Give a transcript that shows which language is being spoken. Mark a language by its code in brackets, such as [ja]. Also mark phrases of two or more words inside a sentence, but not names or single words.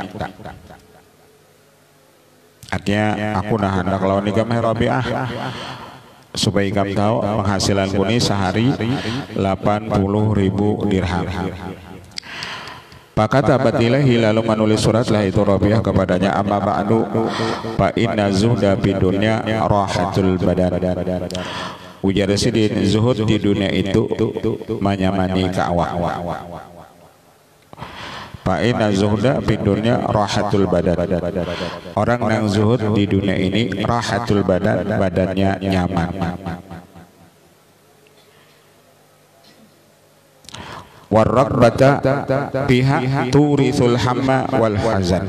[id] Artinya [bjn] aku nah hendak lawan nikam, [id] hai Rabi'ah, supaya kamu tahu penghasilanku ini sehari 80.000 dirham. Pakata batilahi, lalu menulis suratlah itu Rabi'ah kepadanya, [ar] أما بعد فإن الزهد في الدنيا راحة البدن, [bjn] ujar Sidin, zuhud di dunia itu menyamani keawak. [ar] فإن الزهد في الدنيا راحة البدن. [id] Orang yang zuhud di dunia ini [ar] راحة البدن, [id] badannya nyaman. [ar] والرغبة فيها تورث الهم والحزن.